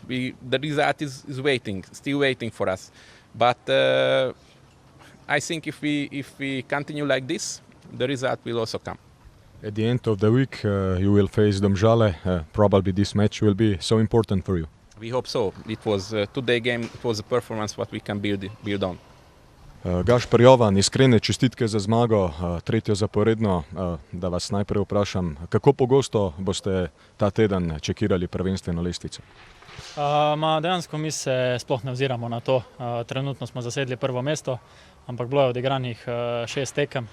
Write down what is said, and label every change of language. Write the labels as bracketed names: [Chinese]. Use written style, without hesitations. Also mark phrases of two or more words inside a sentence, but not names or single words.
[English] The result is still waiting for us, but I think if we continue like this, the result will also come. At the end of the week you will face Domžale. Probably this match will be so important for you. We hope so. It was today game. It was a performance what we can build on. [Slovenian] Gašper Jovan, iskrene čestitke za zmago, 3. zaporedno. Da vas najprej vprašam, kako pogosto boste ta teden čekirali prvenstveno lestvico? Dejansko mi se sploh ne oziramo na to. Trenutno smo zasedli prvo mesto, ampak bilo je odigranih 6 tekem.